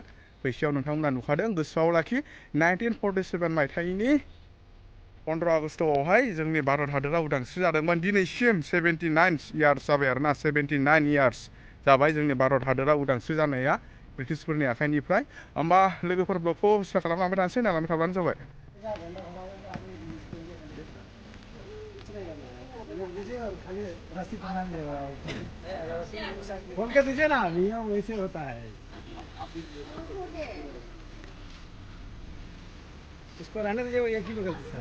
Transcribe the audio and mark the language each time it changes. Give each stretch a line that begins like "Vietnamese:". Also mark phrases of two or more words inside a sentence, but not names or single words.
Bodo: फैसायाव नोंथांमोना नुखादों। गोसोआव लाखि, 1947 मायथाइनि 15 आगस्टआवहाय जोंनि भारत हादोरा उदांस्रि जादोंमोन। दिनैसिम 79 इयार्स जाबाय आरोना। 79 इयार्स जाबाय जोंनि भारत हादोरा उदांस्रि जानाया ब्रिटिशफोरनि आखाइनिफ्राय। होमबा लोगोफोर, ब्लगखौ स्टार्ट खालामलांबाय थानोसै, नायलांबाय थाब्लानो जाबाय।
Hindi: खोल के दीजिए ना, नियम वैसे होता है। इसको रहने दीजिए, वो एक ही बगल से।